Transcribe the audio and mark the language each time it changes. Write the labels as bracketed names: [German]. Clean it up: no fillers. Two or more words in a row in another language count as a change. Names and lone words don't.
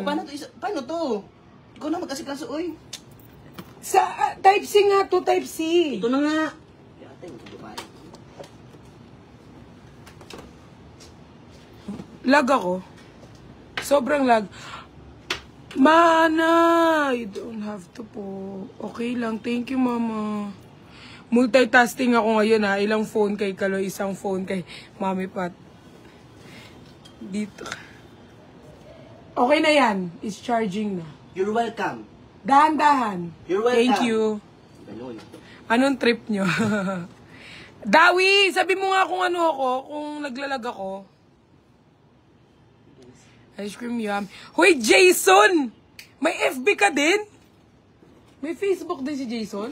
[Filipino] paano to? Ikaw na mag-asikaso, oy. Sa Type-C nga to, Type-C. Ito na nga. Yate, dumaan. Lag ako. Sobrang lag. Mana! [English] You don't have to po. [Filipino] Okay lang. [English] Thank you, Mama. [Filipino] Multitasking ako ngayon, ha. Ilang phone kay Kaloy, isang phone kay Mami Pat. Dito. Okay na yan. [English] It's charging na. You're welcome. [Filipino] Dahan-dahan. [English] You're welcome. Thank you. [Filipino] Ganun. Anong trip nyo? Dawi! Sabi mo nga kung ano ako, kung naglalag ako. [English] Ice cream yum. Hoy, Jason! [Filipino] May FB ka din? May Facebook din si Jason?